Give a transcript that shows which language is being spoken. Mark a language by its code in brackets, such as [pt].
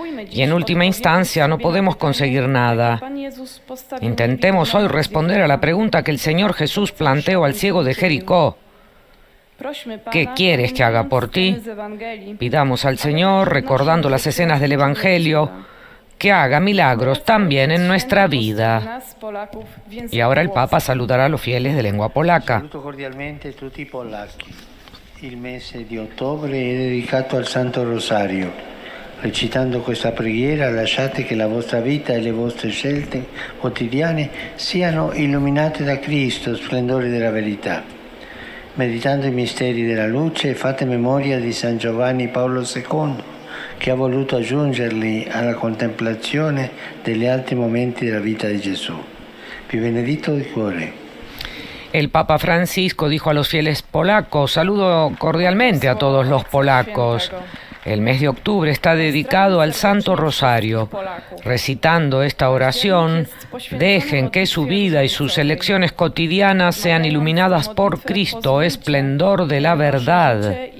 [es] Y en última instancia no podemos conseguir nada. Intentemos hoy responder a la pregunta que el Señor Jesús planteó al ciego de Jericó. ¿Qué quieres que haga por ti? Pidamos al Señor, recordando las escenas del Evangelio, que haga milagros también en nuestra vida. Y ahora el Papa saludará a los fieles de lengua polaca. [it] Saluto cordialmente tutti i polacchi. Il mese di ottobre è dedicato al Santo Rosario. Recitando questa preghiera lasciate che la vostra vita e le vostre scelte quotidiane siano illuminate da Cristo, splendore della verità. Meditando i misteri della luce fate memoria di San Giovanni Paolo II, che ha voluto aggiungerli alla contemplazione degli alti momenti della vita di Gesù. Vi benedito di cuore. [es] El Papa Francisco dijo a los fieles polacos: saludo cordialmente a todos los polacos. El mes de octubre está dedicado al Santo Rosario. Recitando esta oración, dejen que su vida y sus elecciones cotidianas sean iluminadas por Cristo, esplendor de la verdad.